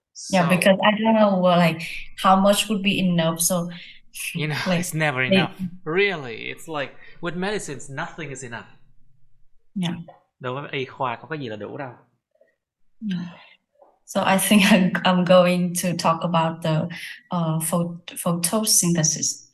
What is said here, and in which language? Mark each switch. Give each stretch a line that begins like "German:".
English: Yeah, because I don't know like how much would be enough. So You know, Like, it's never enough. Really, it's like with medicines, nothing is enough. Yeah.
Vietnamese: Đối với y khoa có cái gì là đủ đâu.
English: Yeah. So I think I'm going to talk about the photosynthesis.